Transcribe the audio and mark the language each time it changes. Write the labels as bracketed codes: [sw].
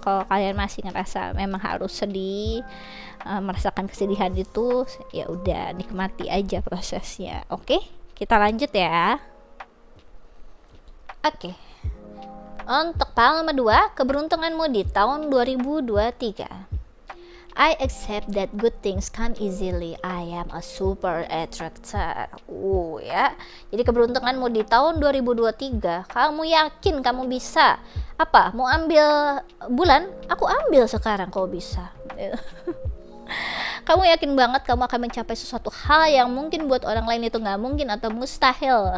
[id] Kalau kalian masih ngerasa memang harus sedih, merasakan kesedihan itu, ya udah nikmati aja prosesnya. Oke, kita lanjut ya. Oke. Untuk power nomor 2, keberuntunganmu di tahun 2023. [en] I accept that good things come easily. I am a super attractor. Ya. [id] Jadi keberuntunganmu di tahun 2023, kamu yakin kamu bisa. Apa? Mau ambil bulan? Aku ambil sekarang kalau bisa. Kamu yakin banget kamu akan mencapai sesuatu hal yang mungkin buat orang lain itu nggak mungkin atau mustahil.